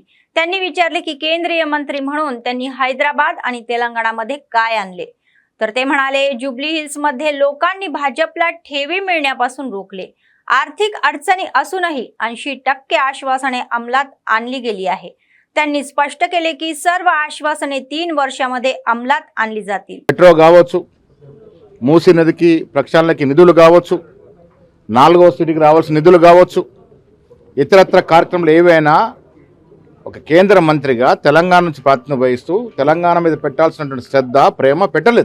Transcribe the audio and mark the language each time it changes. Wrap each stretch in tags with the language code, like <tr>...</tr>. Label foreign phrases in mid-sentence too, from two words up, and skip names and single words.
<mr>त्यांनी विचारले की केंद्रीय मंत्री म्हणून त्यांनी हैदराबाद आणि तेलंगणामध्ये काय आणले, तर ते म्हणाले जुबली हिल्स मध्ये लोकांनी भाजपला ठेवी मिळण्यापासून रोखले। आर्थिक अडचणी असूनही 80% आश्वासने अंमलात आणली गेली आहे। त्यांनी स्पष्ट केले की सर्व आश्वासने 3 वर्षांमध्ये अंमलात आणली जातील।</mr> <te>మెట్రో కావచ్చు, మూసీ నదికి ప్రక్షాళనకి నిధులు కావచ్చు, 4వ సిటీకి రావాల్సిన నిధులు కావచ్చు, ఇతరత్ర కార్యక్రమాలు ఏవైనా ఒక కేంద్ర మంత్రిగా తెలంగాణ నుంచి ప్రాతినిధ్యం వహిస్తూ తెలంగాణ మీద పెట్టాల్సినటువంటి శ్రద్ధ ప్రేమ పెట్టలేదు।</te>